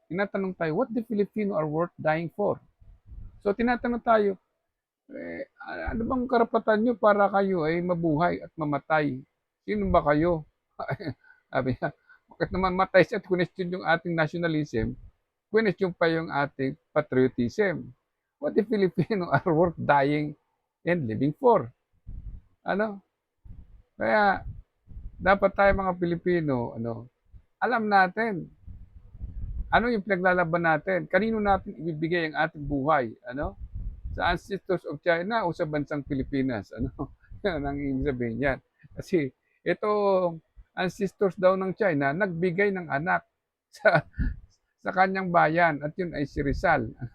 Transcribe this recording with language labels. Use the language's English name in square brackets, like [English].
[Filipino] Tinatanong tayo, [English] what the Filipino are worth dying for? [Filipino] So tinatanong tayo, ano bang karapatan nyo para kayo ay mabuhay at mamatay? Sino ba kayo? Sabi niya, bakit naman matay siya at question yung ating nationalism, question pa yung ating patriotism. [English] What the Filipino are worth dying and living for? [Filipino] Kaya dapat tayo mga Pilipino, alam natin ano yung pinaglalaban natin, kanino natin ibibigay ang ating buhay, sa [English] ancestors of China [Filipino] o sa bansang Pilipinas. Yan ang ibig sabihin niyan. Kasi ito, ancestors daw ng China, nagbigay ng anak sa kanyang bayan, at yun ay si Rizal.